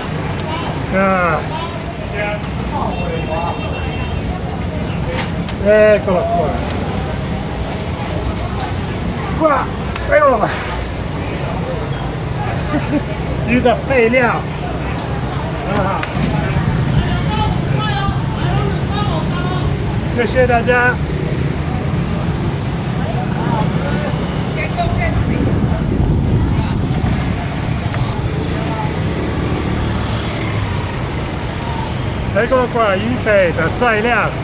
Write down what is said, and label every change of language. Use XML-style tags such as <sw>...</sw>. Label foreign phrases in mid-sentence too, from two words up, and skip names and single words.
<it>Eccolo qua. Qua, eccolo qua.</it> <zh>鱼的废料。谢谢大家。</zh> <it>Eccolo qua,</it> <zh>鱼肥的材料。</zh>